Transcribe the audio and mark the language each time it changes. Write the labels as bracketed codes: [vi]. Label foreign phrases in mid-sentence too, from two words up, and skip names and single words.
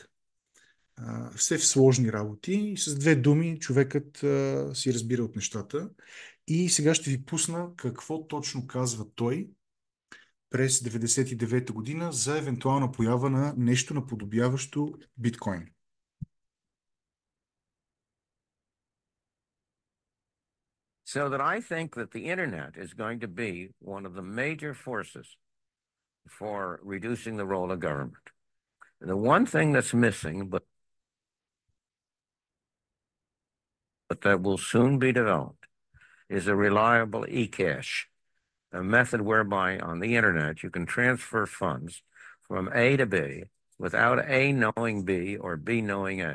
[bg] Все в сложни работи и с две думи човекът си разбира от нещата. И сега ще ви пусна какво точно казва той през 1999 година за евентуална поява на нещо наподобяващо биткоин. [en] So that I think that the internet is going to be one of the major forces for reducing the role of government. The one thing that's missing, but that will soon be developed, is a reliable e-cash, a method whereby on the internet you can transfer funds from A to B without A knowing B or B knowing A.